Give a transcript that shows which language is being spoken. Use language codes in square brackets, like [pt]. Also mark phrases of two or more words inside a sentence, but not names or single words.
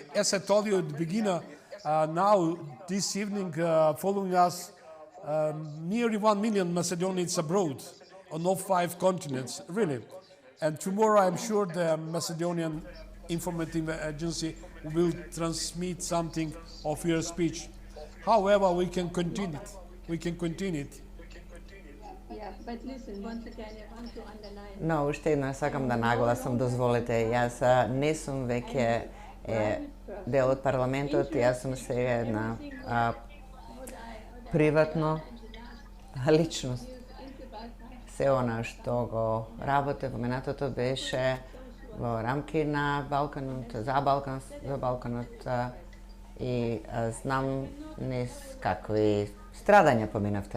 [en] As I told you at the beginning, now this evening following us, nearly 1 million Macedonians abroad on all 5 continents, really. And tomorrow I'm sure the Macedonian Informative Agency will transmit something of your speech. However, we can continue it. Yeah, but listen, once again, I want to underline. [mk] Но уште еднаш сакам да нагласам, дозволете, јас не сум веќе дел од парламентот, јас сум сега една приватно личност. Се она што го работе во минатото беше во рамки на Балканот, за Балканот и знам какви страдања поминавте.